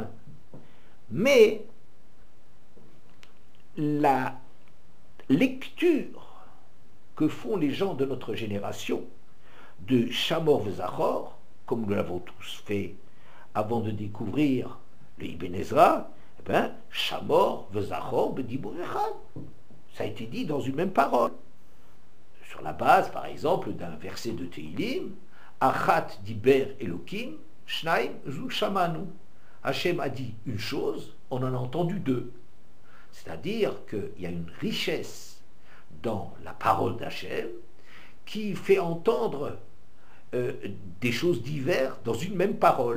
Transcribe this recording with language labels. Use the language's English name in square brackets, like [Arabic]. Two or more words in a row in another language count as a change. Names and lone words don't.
[French] Mais la lecture que font les gens de notre génération de [Hebrew] שמור וזכור, [French] comme nous l'avons tous fait avant de découvrir le Ibn Ezra, eh bien, [Hebrew] שמור וזכור בדיבור אחד. [French] Ça a été dit dans une même parole. Sur la base, par exemple, d'un verset de Tehilim, [Hebrew] אחת דבר אלהים שתים זו שמענו. [French] Hachem a dit une chose, on en a entendu deux. C'est-à-dire qu'il y a une richesse dans la parole d'Hachem qui fait entendre des choses diverses dans une même parole.